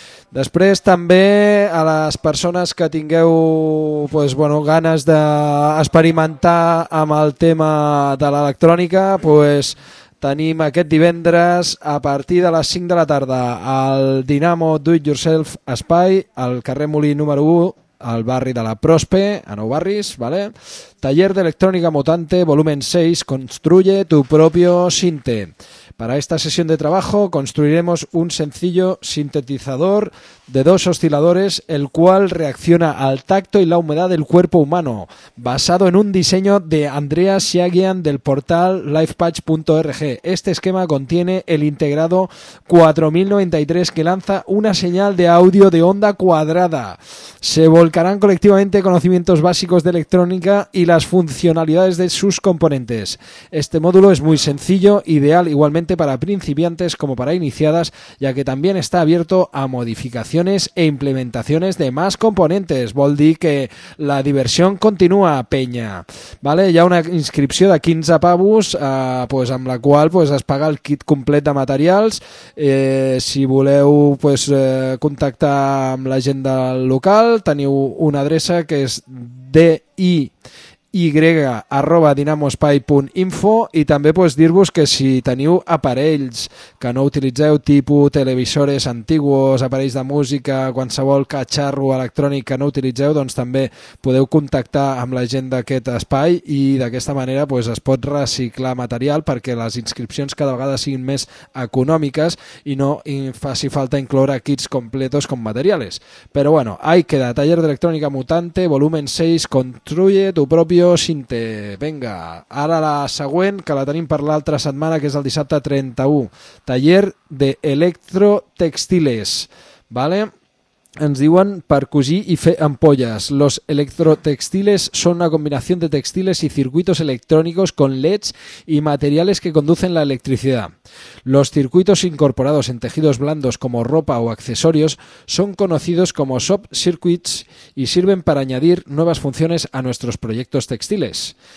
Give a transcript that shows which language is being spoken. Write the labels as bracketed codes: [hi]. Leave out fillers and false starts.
[ca] Després també a les persones que tingueu ganes d'experimentar amb el tema de l'electrònica, pues tenim aquest divendres a partir de les 5 de la tarda al Dinamo Do It Yourself Espai, al carrer Molí número 1, al barri de la Prospe, a Nou Barris, vale? [es] Taller d'electrònica mutante, volumen 6, construye tu propio sinte. Para esta sesión de trabajo construiremos un sencillo sintetizador de 2 osciladores, el cual reacciona al tacto y la humedad del cuerpo humano, basado en un diseño de Andrea Siagian del portal lifepatch.org. Este esquema contiene el integrado 4093 que lanza una señal de audio de onda cuadrada. Se volcarán colectivamente conocimientos básicos de electrónica y las funcionalidades de sus componentes. Este módulo es muy sencillo, ideal igualmente para principiantes como para iniciadas, ya que también está abierto a modificaciones e implementaciones de más componentes. [ca] Vol dir que [es] la diversión continúa, peña. [ca] Vale, hi ha una inscripció de 15 pavos, pues amb la qual pues es paga el kit complet de materials. Si voleu pues contactar amb la gent del local, teniu una adreça que és diy@dinamospai.info, i també pues dir-vos que si teniu aparells que no utilitzeu, tipus televisores antigos, aparells de música, qualsevol catxarro electrònic que no utilitzeu, doncs també podeu contactar amb la gent d'aquest espai i d'aquesta manera pues es pot reciclar material perquè les inscripcions cada vegada siguin més econòmiques i no faci falta incloure [es] kits completos [ca] com materials. [es] Però bueno, ahí queda, taller d'electrònica mutante, volumen 6, construye tu propio Sinte. [ca] Venga, ara la següent, que la tenim per l'altra setmana, que és el dissabte 31, [es] taller de electrotextiles, [ca] vale? Ens diuen per cosir i fer ampolles. [es] Los electrotextiles son una combinación de textiles y circuitos electrónicos con LEDs y materiales que conducen la electricidad. Los circuitos incorporados en tejidos blandos como ropa o accesorios son conocidos como soft circuits y sirven para añadir nuevas funciones a nuestros proyectos textiles.